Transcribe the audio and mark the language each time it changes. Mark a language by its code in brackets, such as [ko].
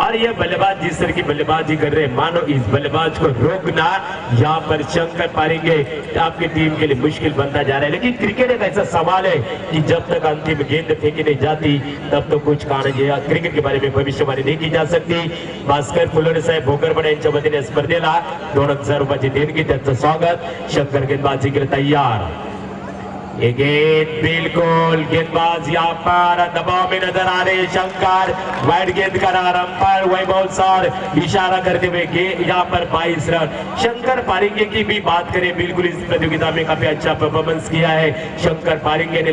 [hi] और ये बल्लेबाज जिस तरह की बल्लेबाजी कर रहे हैं मानो इस बल्लेबाज को रोकना यहाँ पर शंकर पारिंगे आपकी टीम के लिए मुश्किल बनता जा रहा है। लेकिन क्रिकेट एक ऐसा सवाल है कि जब तक अंतिम गेंद फेंकी नहीं जाती तब तो कुछ क्रिकेट के बारे में भविष्यवाणी नहीं की जा सकती। [mr] भास्कर फुलोरे साहेब भोकरपडे यांच्या वतीने स्पर्धेला 2000 रुपयाची देणगी, त्यांचं स्वागत। [hi] शंकर गेंदबाजी के लिए तैयार। ये गेंद बिल्कुल गेंदबाज यहाँ पर दबाव में नजर आ रहे शंकर, वाइड गेंद करार अंपायर वैभव सर इशारा करते हुए यहाँ पर 22 रन। शंकर पारिंगे की भी बात करें बिल्कुल इस प्रतियोगिता में काफी अच्छा परफॉर्मेंस किया है शंकर पारिंगे ने।